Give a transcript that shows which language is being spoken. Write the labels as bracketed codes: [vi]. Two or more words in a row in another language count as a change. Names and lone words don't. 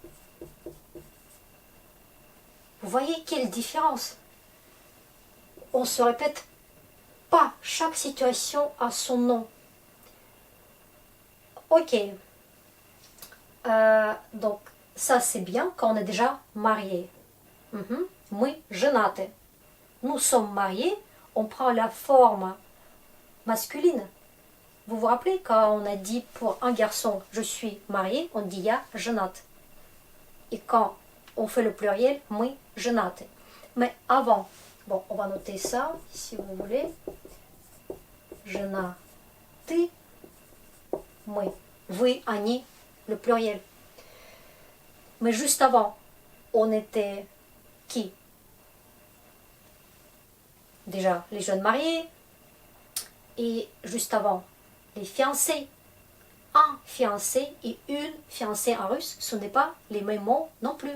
[fr] Vous voyez quelle différence? On ne se répète pas, chaque situation a son nom. Ok. Donc, ça c'est bien quand on est déjà marié. [ru] Мы женаты. [fr] Nous sommes mariés, on prend la forme masculine. Vous vous rappelez quand on a dit pour un garçon je suis marié, on dit [ru] я женат. [fr] Et quand on fait le pluriel, [ru] мы женаты. [fr] Mais avant, bon, on va noter ça si vous voulez. [ru] Женаты, мы, вы, они, [fr] le pluriel. Mais juste avant, on était qui? Déjà les jeunes mariés et juste avant les fiancés. Un fiancé et une fiancée en russe, ce n'est pas les mêmes mots non plus.